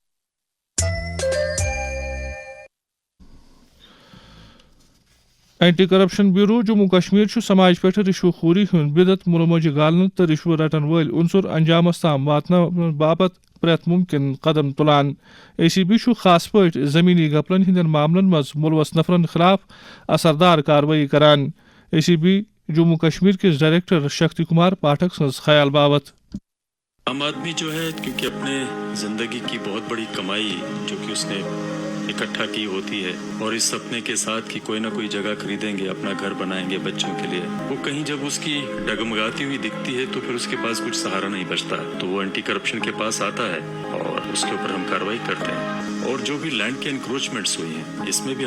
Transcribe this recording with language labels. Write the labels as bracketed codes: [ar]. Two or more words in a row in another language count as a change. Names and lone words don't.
[ks] اینٹی کرپشن بیوٗرو جموں کشمیر چھُ سماج پٮ۪ٹھ رشوٕ خوری ہُنٛد بدعت مُلموجہِ گالنہٕ تہٕ رشوٕ رٹن وٲلۍ عنصر انجامس تام واتناونہٕ باپتھ پرٛٮ۪تھ مُمکِن قدم تُلان ACB چھُ خاص پٲٹھۍ زٔمیٖنی گپلن ہٕنٛدٮ۪ن معاملن منٛز مُلوث نفرن خلاف اثردار کاروٲیی کران ACB جموں کشمیر کِس ڈائریکٹر شکتی کمار پاٹھک سٕنٛز خیال باوت [ur] عام آدمی جو ہے کیونکہ اپنے زندگی کی بہت بڑی کمائی جو کہ اس نے اکٹھا کی ہوتی ہے اور اس سپنے کے ساتھ کہ کوئی نہ کوئی جگہ خریدیں گے اپنا گھر بنائیں گے بچوں کے لیے وہ کہیں جب اس کی ڈگمگاتی ہوئی دکھتی ہے تو پھر اس کے پاس کچھ سہارا نہیں بچتا تو وہ اینٹی کرپشن کے پاس آتا ہے اور اس کے اوپر ہم کارروائی کرتے ہیں اور جو بھی لینڈ کے انکروچمنٹس ہوئی ہیں اس میں بھی